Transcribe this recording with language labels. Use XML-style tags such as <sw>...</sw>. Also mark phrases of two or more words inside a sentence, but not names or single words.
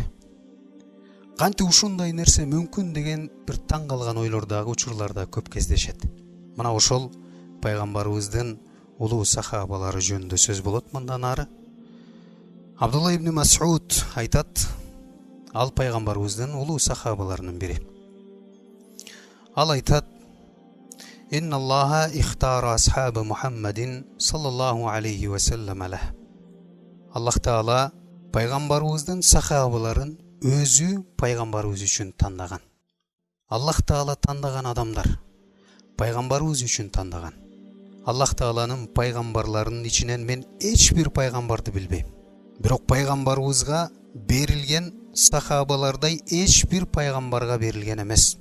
<ky>Кантип ушундай нерсе мүмкүн деген бир таң калган ойлор дагы учурларда көп кездешет. Мына ошол пайгамбарыбыздын улуу сахабалары жөнүндө сөз болот мындан ары. Абдулла ибн Мас'уд айтат, ал пайгамбарыбыздын улуу сахабаларынын бири. Ал айтат:</ky> <ar>إن الله اختار أصحاب محمد صلى الله عليه وسلم عليه.</ar> <ky>Аллах Таала пайгамбарыбыздын сахабаларын өзү пайгамбарыбыз үчүн тандаган. Аллах Таала тандаган адамдар пайгамбарыбыз үчүн тандаган. Аллах Тааланын пайгамбарларынын ичинен мен эч бир пайгамбарды билбейм. Бирок пайгамбарыбызга берилген сахабалардай эч бир пайгамбарга берилген эмес.</ky>